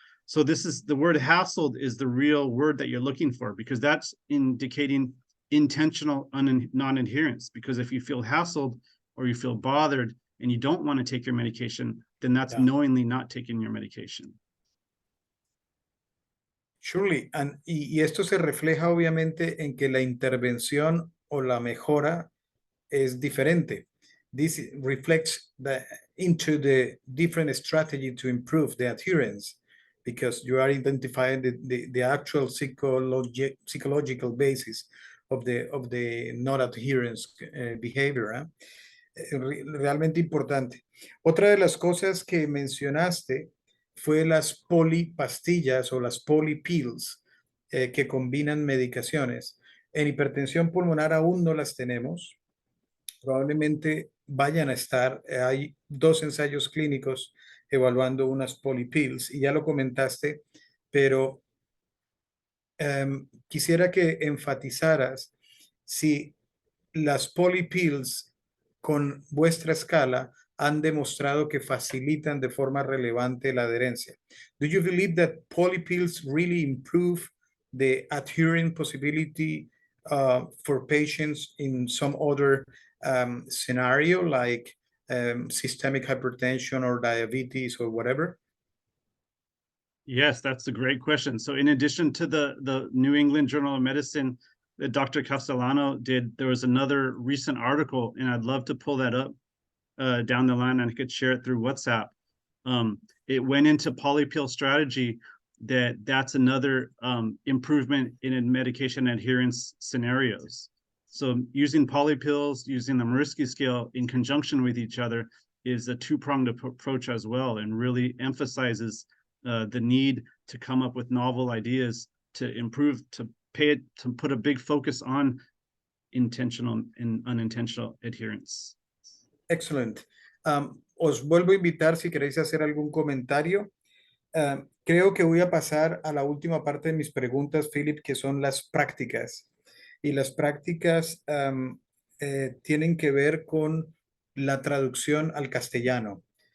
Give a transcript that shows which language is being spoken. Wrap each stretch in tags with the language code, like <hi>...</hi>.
<en>So this is the word hassled is the real word that you're looking for, because that's indicating intentional non-adherence. Because if you feel hassled or you feel bothered and you don't want to take your medication, then that's knowingly not taking your medication.</en> <es>Surely, y esto se refleja obviamente en que la intervención o la mejora es diferente.</es> <en>This reflects into the different strategy to improve the adherence, because you are identifying the actual psychological basis of the non-adherence behavior.</en> <es>Realmente importante. Otra de las cosas que mencionaste fue las polipastillas o las polypills que combinan medicaciones. En hipertensión pulmonar aún no las tenemos. Probablemente vayan a estar. Hay 2 ensayos clínicos evaluando unas polypills y ya lo comentaste, pero quisiera que enfatizaras si las polypills con vuestra escala han demostrado que facilitan de forma relevante la adherencia.</es> <en>Do you believe that polypills really improve the adherence possibility for patients in some other scenario, like systemic hypertension or diabetes or whatever? Yes, that's a great question. So in addition to the New England Journal of Medicine that Dr. Castellano did, there was another recent article, and I'd love to pull that up down the line, and I could share it through WhatsApp. It went into polypill strategy, that's another improvement in medication adherence scenarios. So using polypills, using the Mirsky scale in conjunction with each other is a 2-pronged approach as well, and really emphasizes the need to come up with novel ideas to improve, to put a big focus on intentional and unintentional adherence. Excellent.</en> <es>Os vuelvo a invitar si queréis hacer algún comentario. Creo que voy a pasar a la última parte de mis preguntas, Philip, que son las prácticas. Y las prácticas tienen que ver con la traducción al castellano.</es>